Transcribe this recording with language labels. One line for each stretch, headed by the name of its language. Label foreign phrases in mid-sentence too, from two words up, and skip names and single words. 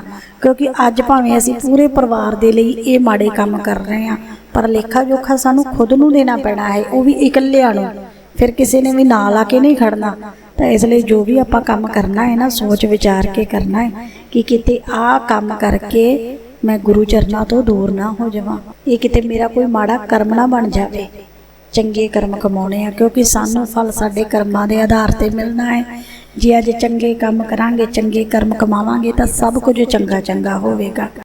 Punjabi: ਕਿਉਂਕਿ ਅੱਜ ਭਾਵੇਂ ਅਸੀਂ ਪੂਰੇ ਪਰਿਵਾਰ ਦੇ ਲਈ ਯੇ ਮਾੜੇ ਕਾਮ ਕਰ ਰਹੇ ਹੈਂ, ਪਰ ਲੇਖਾ ਜੋਖਾ ਸਾਨੂੰ ਖ਼ੁਦ ਨੂੰ ਦੇਣਾ ਪੈਣਾ ਹੈ, ਵੋ ਭੀ ਇਕੱਲਿਆਂ ਨੂੰ, ਫਿਰ ਕਿਸੀ ਨੇ ਭੀ ਨਾਲ ਆਕੇ ਨਹੀਂ ਖੜ੍ਹਨਾ। ਤੋ ਇਸਲਿਏ ਜੋ ਭੀ ਆਪਾਂ ਕਾਮ ਕਰਨਾ ਹੈ ਨਾ, ਸੋਚ ਵਿਚਾਰ ਕੇ ਕਰਨਾ ਹੈ ਕਿ ਕਿਤੇ ਆ ਕਾਮ ਕਰਕੇ ਮੈਂ ਗੁਰੂ ਚਰਨਾ ਤੋ ਦੂਰ ਨਾ ਹੋ ਜਾਵਾਂ, ਯੇ ਕਿਤੇ ਮੇਰਾ ਕੋਈ ਮਾੜਾ ਕਰਮ ਨਾ ਬਣ ਜਾਏ। ਚੰਗੇ ਕਰਮ ਕਮਾਉਣੇ ਆ, ਕਿਉਂਕਿ ਸਾਨੂੰ ਫਲ ਸਾਡੇ ਕਰਮਾਂ ਦੇ ਆਧਾਰ ਤੇ ਮਿਲਣਾ ਹੈ। ਜੇ ਅੱਜ ਚੰਗੇ ਕੰਮ ਕਰਾਂਗੇ, ਚੰਗੇ ਕਰਮ ਕਮਾਵਾਂਗੇ ਤਾਂ ਸਭ ਕੁਝ ਚੰਗਾ ਚੰਗਾ ਹੋਵੇਗਾ।